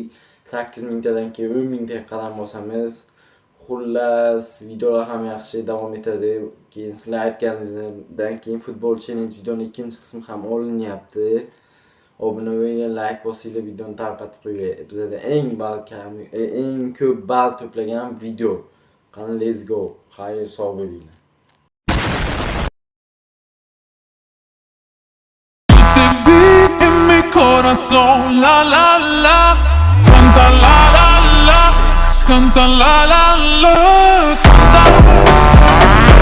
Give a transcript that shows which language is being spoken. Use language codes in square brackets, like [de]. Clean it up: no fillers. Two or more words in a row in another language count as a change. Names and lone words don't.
[uz] 8000 tadan keyin 10000 taga qadam bosamiz. Xullas, videolar ham yaxshi davom etadi. Keyin sizlar aytganingizdan keyin Football Challenge videoning ikkinchi qismi ham olinyapti. Obuna bo'linglar, like bosinglar, videoni tarqatib qo'yinglar. Bizda eng ko'p ball to'plagan video. Qani, [en] let's go. [uz] Xayr, sog' bo'linglar. [es] Corazón, la la la, canta la la la, canta la la la, canta.